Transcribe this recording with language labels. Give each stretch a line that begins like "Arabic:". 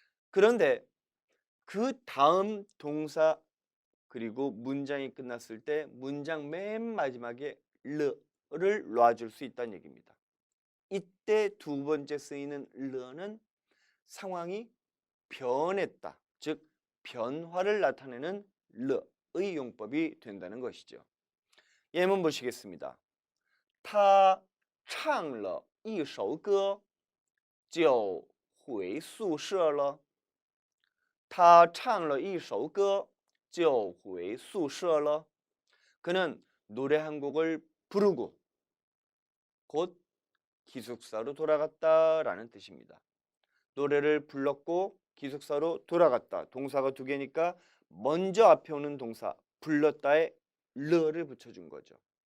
Korean: 그런데 그 다음 동사 그리고 문장이 끝났을 때 문장 맨 마지막에 르를 놔줄 수 있다는 얘기입니다. 이때 두 번째 쓰이는 르는 상황이 변했다, 즉 변화를 나타내는 르의 용법이 된다는 것이죠. 예문 보시겠습니다.
Chinese: 他唱了一首歌就回宿舍了。他唱了一首歌就回宿舍了.
Korean: 그는 노래 한 곡을 부르고 곧 기숙사로 돌아갔다라는 뜻입니다. 노래를 불렀고 기숙사로 돌아갔다. 동사가 두 개니까 먼저 앞에 오는 동사 불렀다에 르를 붙여준 거죠.